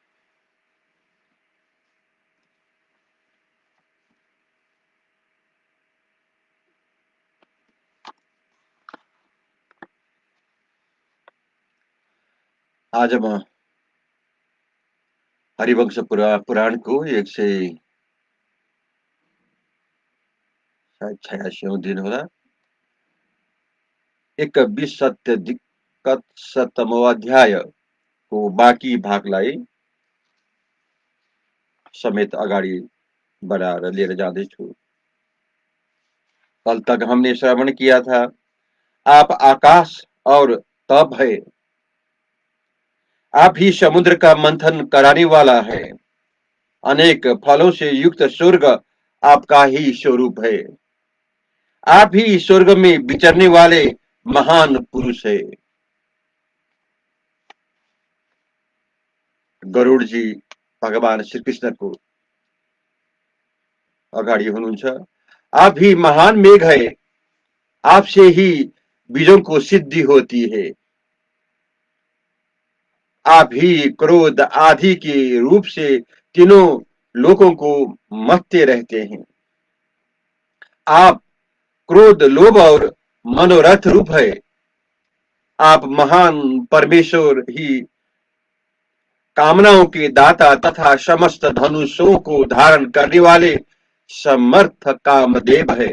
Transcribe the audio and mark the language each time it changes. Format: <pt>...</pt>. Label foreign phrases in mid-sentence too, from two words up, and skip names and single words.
<hi>आज हम हरिवंश पुराण को 186वां दिन हो रहा,</hi> <ne>21 अध्याय को बाँकी भागलाई समेत अगाडि बढाएर लिएर जाँदैछु।</ne> <hi>कल तक हमने श्रवण किया था, आप आकाश और तप है, आप ही समुद्र का मंथन कराने वाला है, अनेक फलों से युक्त स्वर्ग आपका ही स्वरूप है, आप ही स्वर्ग में विचरने वाले महान पुरुष है।</hi> <ne>गरुड़ जी भगवान श्री कृष्ण को अगाडि हुनुहुन्छ।</ne> <hi>आप ही महान मेघ है, आपसे ही बीजों को सिद्धि होती है, आप ही क्रोध आदि के रूप से तीनों लोगों को मथते रहते हैं। आप क्रोध, लोभ और मनोरथ रूप है, आप महान परमेश्वर ही कामनाओं के दाता तथा समस्त धनुषों को धारण करने वाले समर्थ कामदेव है।</hi>